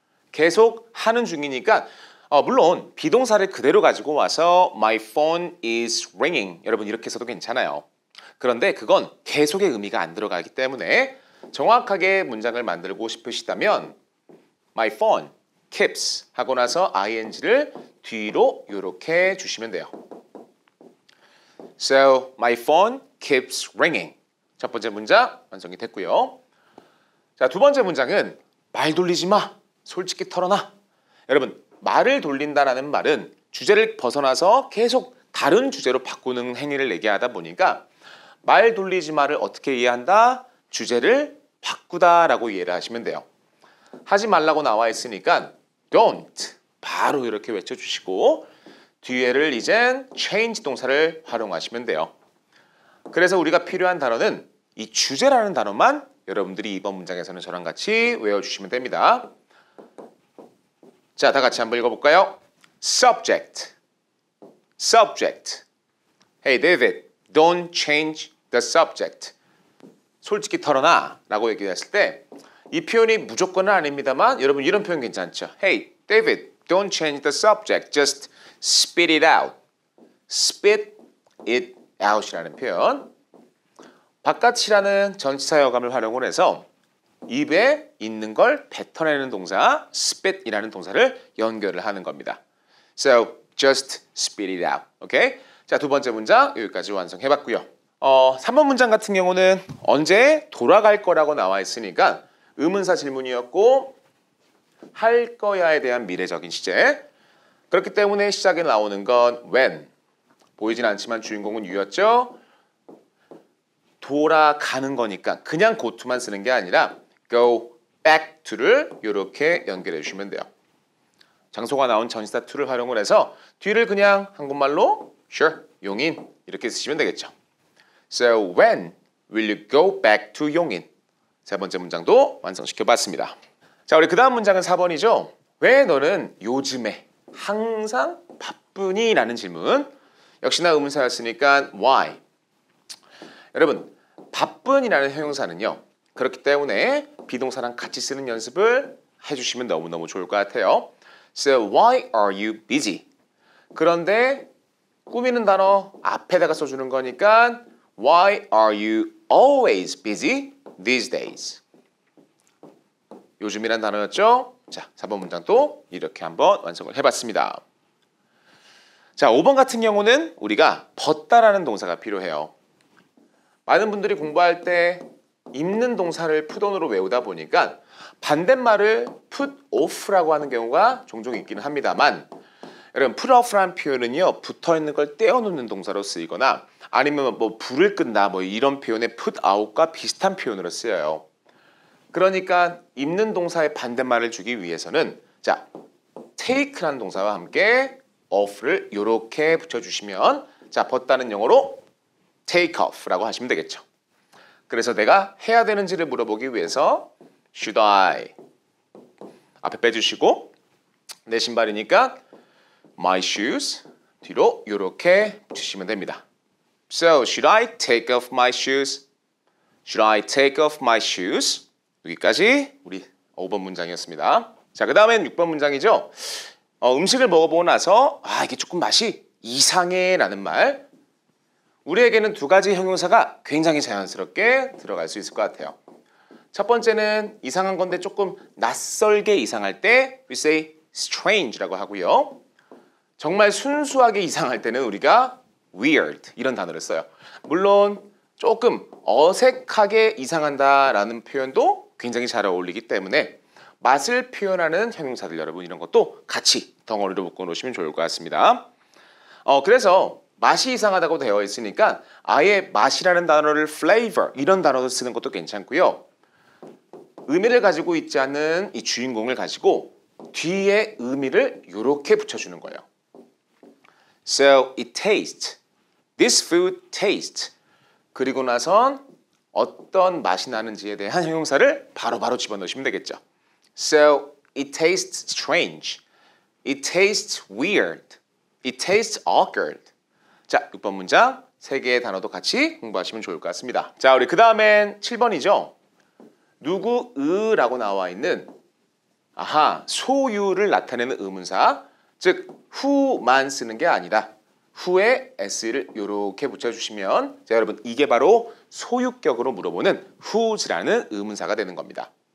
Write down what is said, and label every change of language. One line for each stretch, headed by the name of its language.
Korean: 계속 하는 중이니까 물론 비동사를 그대로 가지고 와서
English: my phone is ringing.
Korean: 여러분 이렇게 써도 괜찮아요. 그런데 그건 계속의 의미가 안 들어가기 때문에 정확하게 문장을 만들고 싶으시다면
English: my phone keeps
Korean: 하고 나서 ing를 뒤로 이렇게 주시면 돼요.
English: So my phone keeps ringing.
Korean: 첫 번째 문장 완성이 됐고요. 자, 두 번째 문장은 말 돌리지 마. 솔직히 털어놔. 여러분 말을 돌린다라는 말은 주제를 벗어나서 계속 다른 주제로 바꾸는 행위를 얘기하다 보니까 말 돌리지 마를 어떻게 이해한다? 주제를 바꾸다라고 이해를 하시면 돼요. 하지 말라고 나와 있으니까 don't 바로 이렇게 외쳐주시고 뒤에를 이젠 change 동사를 활용하시면 돼요. 그래서 우리가 필요한 단어는 이 주제라는 단어만 여러분들이 이번 문장에서는 저랑 같이 외워주시면 됩니다. 자, 다 같이 한번 읽어볼까요?
English: Subject, subject. Hey David, don't change the subject.
Korean: 솔직히 털어놔 라고 얘기했을 때 이 표현이 무조건은 아닙니다만 여러분 이런 표현 괜찮죠?
English: Hey David, don't change the subject. Just spit it out. Spit it out이라는 표현.
Korean: 바깥이라는 전치사 여감을 활용을 해서 입에 있는 걸 뱉어내는 동사 spit이라는 동사를 연결을 하는 겁니다.
English: So just spit it out. 오케이?
Korean: 자, 두 번째 문장 여기까지 완성해봤고요. 3번 문장 같은 경우는 언제 돌아갈 거라고 나와 있으니까 의문사 질문이었고 할 거야에 대한 미래적인 시제. 그렇기 때문에 시작에 나오는 건 when. 보이진 않지만 주인공은 you였죠. 돌아가는 거니까 그냥 go to만 쓰는 게 아니라 go back to를 이렇게 연결해 주시면 돼요. 장소가 나온 전치사 to를 활용을 해서 뒤를 그냥 한국말로 sure, 용인 이렇게 쓰시면 되겠죠.
English: So when will you go back to 용인?
Korean: 세 번째 문장도 완성시켜 봤습니다. 자, 우리 그 다음 문장은 4번이죠. 왜 너는 요즘에 항상 바쁘니? 라는 질문. 역시나 의문사였으니까 why? 여러분 바쁜이라는 형용사는요. 그렇기 때문에 비동사랑 같이 쓰는 연습을 해주시면 너무너무 좋을 것 같아요.
English: So why are you busy?
Korean: 그런데 꾸미는 단어 앞에다가 써주는 거니까
English: Why are you always busy these days?
Korean: 요즘이란 단어였죠? 자, 4번 문장도 이렇게 한번 완성을 해봤습니다. 자, 5번 같은 경우는 우리가 벗다라는 동사가 필요해요. 많은 분들이 공부할 때 입는 동사를 put on으로 외우다 보니까 반대말을 put off라고 하는 경우가 종종 있기는 합니다만 여러분 put off라는 표현은요 붙어있는 걸 떼어놓는 동사로 쓰이거나 아니면 뭐 불을 끈다 뭐 이런 표현에 put out과 비슷한 표현으로 쓰여요. 그러니까 입는 동사의 반대말을 주기 위해서는 자 take라는 동사와 함께 off를 이렇게 붙여주시면 자 벗다는 영어로 take off라고 하시면 되겠죠. 그래서 내가 해야 되는지를 물어보기 위해서
English: should I
Korean: 앞에 빼주시고 내 신발이니까
English: my shoes
Korean: 뒤로 이렇게 붙이시면 됩니다.
English: So should I take off my shoes? Should I take off my shoes?
Korean: 여기까지 우리 5번 문장이었습니다. 자, 그 다음엔 6번 문장이죠. 음식을 먹어보고 나서 이게 조금 맛이 이상해 라는 말. 우리에게는 두 가지 형용사가 굉장히 자연스럽게 들어갈 수 있을 것 같아요. 첫 번째는 이상한 건데 조금 낯설게 이상할 때
English: we say strange
Korean: 라고 하고요. 정말 순수하게 이상할 때는 우리가 weird 이런 단어를 써요. 물론 조금 어색하게 이상한다라는 표현도 굉장히 잘 어울리기 때문에 맛을 표현하는 형용사들 여러분 이런 것도 같이 덩어리로 묶어 놓으시면 좋을 것 같습니다. 그래서 맛이 이상하다고 되어 있으니까 아예 맛이라는 단어를 flavor 이런 단어를 쓰는 것도 괜찮고요. 의미를 가지고 있지 않는 이 주인공을 가지고 뒤에 의미를 이렇게 붙여주는 거예요.
English: So it tastes. This food tastes.
Korean: 그리고 나선 어떤 맛이 나는지에 대한 형용사를 바로바로 집어넣으시면 되겠죠.
English: So it tastes strange. It tastes weird. It tastes awkward.
Korean: 자, 6번 문장 3개의 단어도 같이 공부하시면 좋을 것 같습니다. 자, 우리 그 다음엔 7번이죠. 누구의라고 나와 있는 소유를 나타내는 의문사, 즉 who만 쓰는 게 아니라 who에 s를 이렇게 붙여주시면 자, 여러분 이게 바로 소유격으로 물어보는 whose라는 의문사가 되는 겁니다.